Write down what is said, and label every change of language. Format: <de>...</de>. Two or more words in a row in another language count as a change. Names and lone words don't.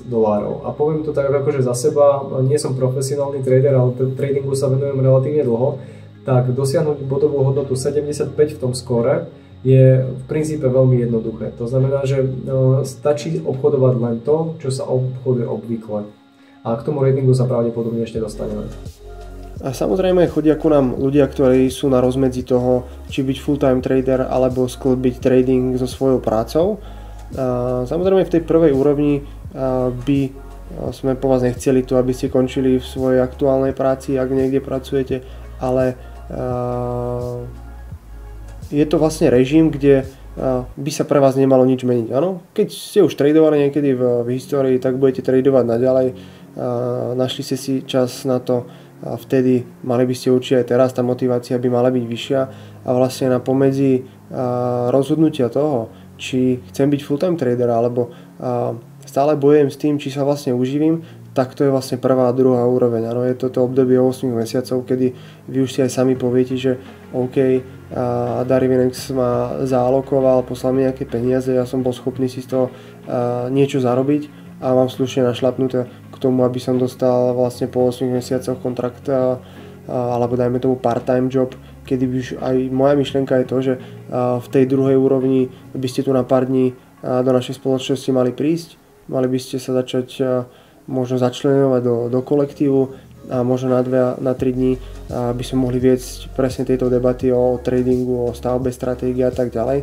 <sk>A poviem to tak akože za seba, nie som profesionálny trader, ale tradingu sa venujem relatívne dlho, tak dosiahnuť bodovú hodnotu 75 v tom skóre je v princípe veľmi jednoduché. To znamená, že stačí obchodovať len to, čo sa obchoduje obvykle. A k tomu ratingu sa pravdepodobne ešte dostaneme. A samozrejme chodia ku nám ľudia, ktorí sú na rozmedzi toho, či byť</sk> <en>full-time trader</en> <sk>alebo sklbiť trading so svojou prácou. Samozrejme v tej prvej úrovni by sme po vás nechceli to, aby ste končili v svojej aktuálnej práci, ak niekde pracujete, ale je to vlastne režim, kde by sa pre vás nemalo nič meniť. Áno? Keď ste už tradovali niekedy v histórii, tak budete tradovať naďalej. Našli ste si čas na to, vtedy mali by ste určite aj teraz, tá motivácia by mala byť vyššia a vlastne na pomedzi rozhodnutia toho, či chcem byť</sk> <en>full-time trader</en> <sk>alebo stále bojujem s tým, či sa vlastne uživím, tak to je vlastne prvá a druhá úroveň. Ano, je toto obdobie 8 mesiacov, kedy vy už si aj sami poviete, že OK, Darwinex ma zaalokoval, poslal mi nejaké peniaze, ja som bol schopný si z toho niečo zarobiť a mám slušne našlapnuté k tomu, aby som dostal vlastne po 8 mesiacoch kontrakt alebo dajme tomu</sk> <en>part-time job,</en> <sk>kedy by už aj moja myšlienka je to, že v tej druhej úrovni by ste tu na pár dní do našej spoločnosti mali prísť, mali by ste sa začať možno začlenovať do kolektívu a možno na 3 dní by sme mohli viesť presne tieto debaty o tradingu, o stavbe stratégie a tak ďalej.</sk>